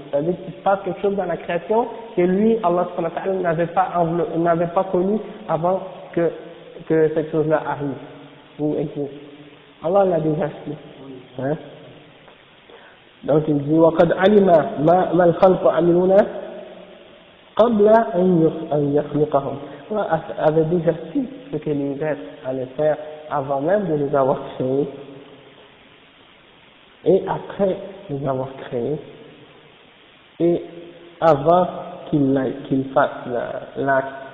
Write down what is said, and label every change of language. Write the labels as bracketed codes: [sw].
[fr] C'est-à-dire qu'il se passe quelque chose dans la création que lui, Allah subhanahu wa ta'ala, n'avait pas connu avant que cette chose-là arrive ou existe. Allah l'a déjà su. Hein? Donc il dit [ar] وَقَدْ عَلِمَ مَا الْخَلْقُ عَمِلُونَ قبل أن يخلقهم. [fr] Allah avait déjà su ce que les êtres allaient faire avant même de les avoir créés et après les avoir créés et avant qu'ils fassent l'acte.